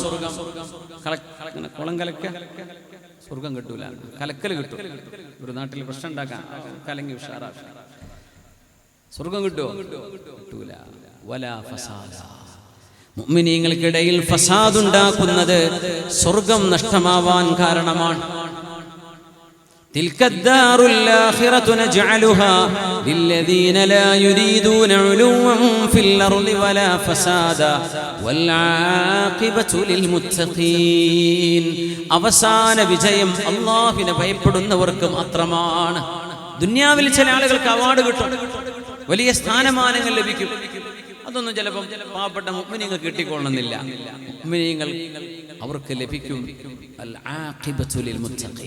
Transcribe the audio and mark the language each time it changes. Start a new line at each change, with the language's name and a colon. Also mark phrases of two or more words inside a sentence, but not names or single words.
Malayalam: കുളം കലക്ക സ്വർഗം കിട്ടൂല, കലക്കൽ കിട്ടും. ഒരു നാട്ടിൽ പ്രശ്നം ഉണ്ടാക്കാൻ കലങ്ങി ഉഷാറാക്ക, സ്വർഗം കിട്ടുമോ?
Arabic: കിട്ടൂല. ولا فسادا.
Malayalam: മുഅ്മിനീങ്ങൾക്കിടയിൽ ഫസാദ് ഉണ്ടാക്കുന്നത് സ്വർഗം നഷ്ടമാവാൻ കാരണമാണ്.
Arabic: تلك الدار الآخرة نجعلها للذين لا يريدون علوا في الأرض ولا فسادا والعاقبة للمتقين.
Malayalam: അവസാന വിജയം അല്ലാഹുവിനെ ഭയപ്പെടുന്നവർക്ക് മാത്രമാണ്. ദുനിയാവിൽ ചില ആളുകൾക്ക് അവാർഡ് കിട്ടും, വലിയ സ്ഥാനമാനങ്ങൾ ലഭിക്കും. അതൊന്നും ചിലപ്പോൾ പാവപ്പെട്ട മുഅ്മിനീങ്ങൾക്ക് കിട്ടിക്കൊള്ളണമെന്നില്ല. മുഅ്മിനീങ്ങൾ അവർക്ക് ലഭിക്കും
Arabic: العاقبة للمتقين.